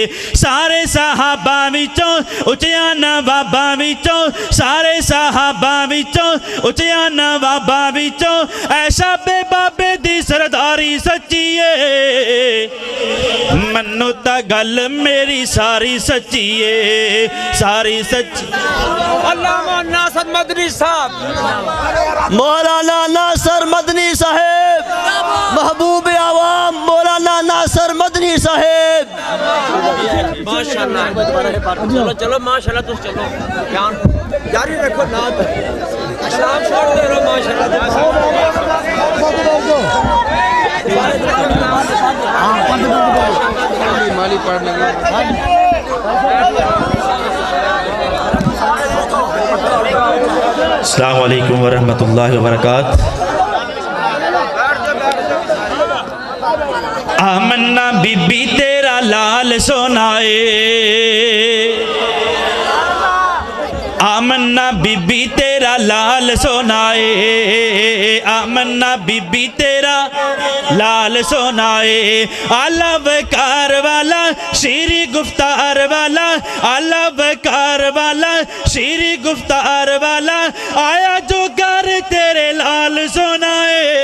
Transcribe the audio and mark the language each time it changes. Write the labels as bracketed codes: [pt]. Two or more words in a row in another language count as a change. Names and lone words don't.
[pa] ਸਾਰੇ ਸਹਾਬਾ ਵਿਚੋਂ ਉੱਚਿਆ ਨਵਾਬਾ ਵਿਚੋਂ, ਸਾਰੇ ਸਹਾਬਾ ਵਿਚੋਂ ਉੱਚਿਆ ਨਵਾਬਾ ਵਿਚੋਂ ਐਸਾ ਬੇ ਬਾਬੇ ਦੀ ਸਰਦਾਰੀ ਸੱਚੀ ਹੈ। ਮੰਨੂੰ ਤਾ ਗੱਲ ਮੇਰੀ ਸਾਰੀ ਸੱਚੀ ਹੈ, ਸਾਰੀ ਸੱਚੀ। [ur] علامہ ناصر مدنی صاحب, مولانا ناصر مدنی صاحب، محبوب عوام مولانا ناصر مدنی صاحب. ماشاءاللہ، چلو چلو ماشاءاللہ، تم چلو جاری رکھو، نام چھوڑ دے رہو ماشاءاللہ. [ar] السلام عليكم ورحمة الله وبركاته. [pa] ਆਮਨਾ ਬੀਬੀ ਤੇਰਾ ਲਾਲ ਸੋਹਣਾ ਏ, ਆਮਨਾ ਬੀਬੀ ਤੇਰਾ ਲਾਲ ਸੋਹਣਾ ਏ, ਆਮਨਾ ਬੀਬੀ ਤੇਰਾ ਲਾਲ ਸੋਹਣਾ ਏ। ਆਲਾ ਵਕਾਰ ਵਾਲਾ ਸ਼ੀਰੀਂ ਗੁਫ਼ਤਾਰ ਵਾਲਾ, ਆਲਾ ਵਕਾਰ ਵਾਲਾ ਸ਼ੀਰੀਂ ਗੁਫ਼ਤਾਰ ਵਾਲਾ, ਆਇਆ ਜੋ ਘਰ ਤੇਰੇ ਲਾਲ ਸੋਹਣਾ ਏ।